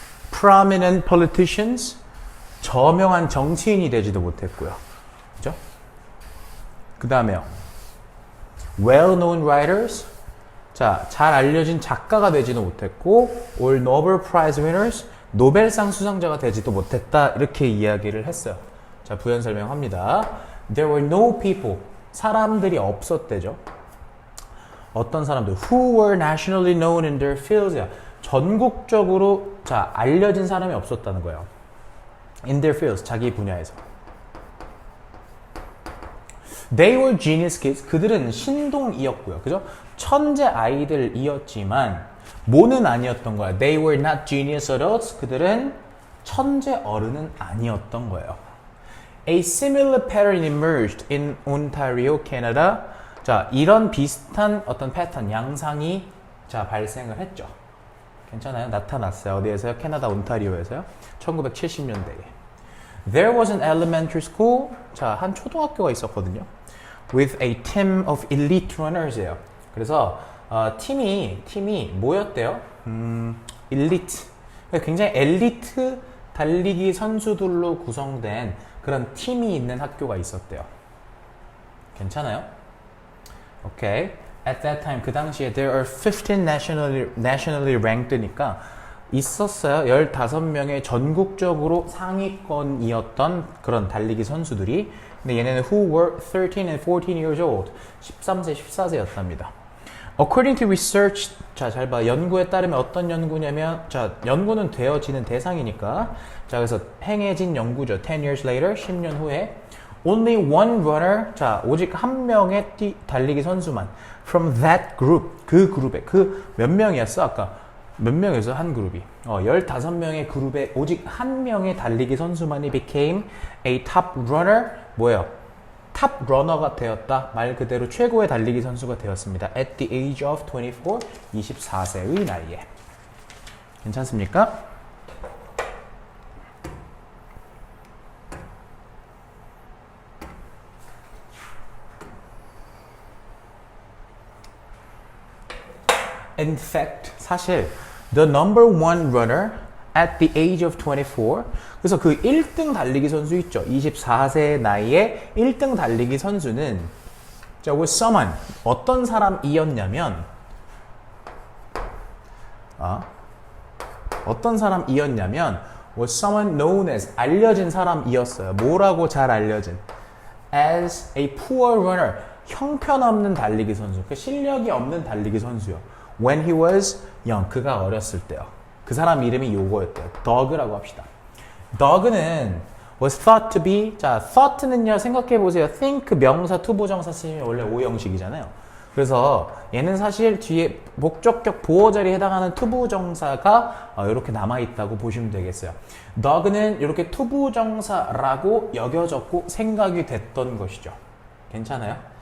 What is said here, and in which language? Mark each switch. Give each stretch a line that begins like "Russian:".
English: Prominent politicians
Korean: 저명한 정치인이 되지도 못했고요. 그죠? 그 다음에요.
English: Well-known writers
Korean: 자, 잘 알려진 작가가 되지도 못했고
English: or Nobel Prize winners
Korean: 노벨상 수상자가 되지도 못했다 이렇게 이야기를 했어요. 자, 부연 설명합니다.
English: There were no people
Korean: 사람들이 없었대죠. 어떤 사람들
English: who were nationally known in their fields
Korean: 전국적으로 자 알려진 사람이 없었다는 거예요.
English: In their fields
Korean: 자기 분야에서.
English: They were genius kids
Korean: 그들은 신동이었고요. 그죠? 천재 아이들이었지만 뭐는 아니었던 거야.
English: They were not genius adults
Korean: 그들은 천재 어른은 아니었던 거예요.
English: A similar pattern emerged in Ontario, Canada.
Korean: 자, 이런 비슷한 어떤 패턴, 양상이 자 발생을 했죠. 괜찮아요? 나타났어요. 어디에서요? 캐나다 온타리오에서요. 1970년대에.
English: There was an elementary school.
Korean: 자, 한 초등학교가 있었거든요.
English: With a team of elite runners
Korean: 예요. 그래서 팀이 뭐였대요? 엘리트. 굉장히 엘리트 달리기 선수들로 구성된 그런 팀이 있는 학교가 있었대요. 괜찮아요? 오케이.
English: At that time,
Korean: 그 당시에
English: there are 15 nationally ranked니까 있었어요.
Korean: 15명의 전국적으로 상위권이었던 그런 달리기 선수들이. 근데 얘네는
English: who were 13 and 14 years old.
Korean: 13세, 14세였답니다.
English: According to research,
Korean: 자, 잘 봐. 연구에 따르면 어떤 연구냐면, 자, 연구는 되어지는 대상이니까. 자, 그래서 행해진 연구죠.
English: 10 years later,
Korean: 10년 후에.
English: Only one runner,
Korean: 자, 오직 한 명의 달리기 선수만.
English: From that group,
Korean: 그 그룹에, 그 몇 명이었어? 아까 몇 명이었어? 한 그룹이. 15명의 그룹에 오직 한 명의 달리기 선수만이
English: became a top runner.
Korean: 뭐예요? 탑 러너가 되었다. 말 그대로 최고의 달리기 선수가 되었습니다.
English: At the age of 24,
Korean: 24세의 나이에. 괜찮습니까?
English: In fact,
Korean: 사실
English: the number one runner at the age of 24.
Korean: 그래서 그 1등 달리기 선수 있죠. 24세 나이에 1등 달리기 선수는 자,
English: was someone.
Korean: 어떤 사람이었냐면 어떤 사람이었냐면
English: was someone known as
Korean: 알려진 사람이었어요. 뭐라고 잘 알려진?
English: As a poor runner.
Korean: 형편없는 달리기 선수. 그 실력이 없는 달리기 선수요.
English: When he was young.
Korean: 그가 어렸을 때요. 그 사람 이름이 요거였대요. Doug라고 합시다.
English: Doug는 was thought to be, 자, thought는요,
Korean: 생각해보세요. think 명사, 투부정사 쓰면 원래 오형식이잖아요. 그래서 얘는 사실 뒤에 목적격 보어절에 해당하는 투부정사가 이렇게 남아있다고 보시면 되겠어요. Doug는 이렇게 투부정사라고 여겨졌고 생각이 됐던 것이죠. 괜찮아요?